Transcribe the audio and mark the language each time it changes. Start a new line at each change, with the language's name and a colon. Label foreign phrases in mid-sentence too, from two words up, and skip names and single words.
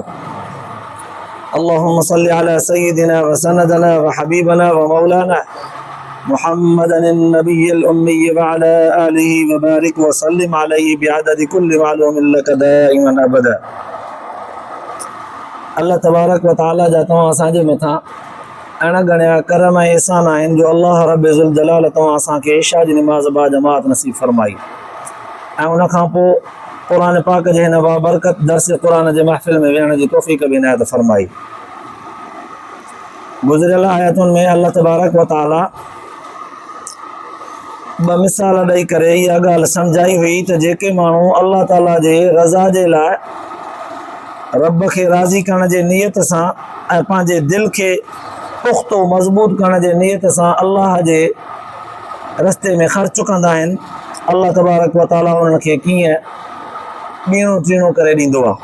Arabic: اللهم صل على سيدنا وسندنا وحبيبنا ومولانا محمد النبي الأمي وعلى آله وبارك وسلم عليه بعدد كل معلوم لك دائما أبدا. الله تبارك وتعالى
Sindhi: जा तव्हां असांजे मथां अहिड़ा घणा करम ऐं एहसान आहिनि जो अल्लाह रब
Arabic: ذو الجلال
Sindhi: तव्हां असांखे इशा जी निमाज़ बा जमात नसीब फरमाई ऐं उन खां पोइ क़ुरान पाक जे हिन बाबरकत दर्स क़ुरान जे महफ़िल में वेहण जी तौफ़ीक़ बि इनायत फरमाई। गुज़िरियल आयतुनि में
Arabic: الله تبارك وتعالى
Sindhi: ॿ मिसाल ॾेई करे इहा ॻाल्हि सम्झाई हुई त जेके माण्हू अल्लाह ताला जे रज़ा जे लाइ रब खे राज़ी करण जे नियत सां ऐं पंहिंजे दिलि खे पुख़्तो मज़बूत करण जे नियत सां अल्लाह जे रस्ते में ख़र्चु कंदा आहिनि, अल्लाह तबारक व ताला उन्हनि खे कीअं ॿीणो टीणो करे ॾींदो आहे।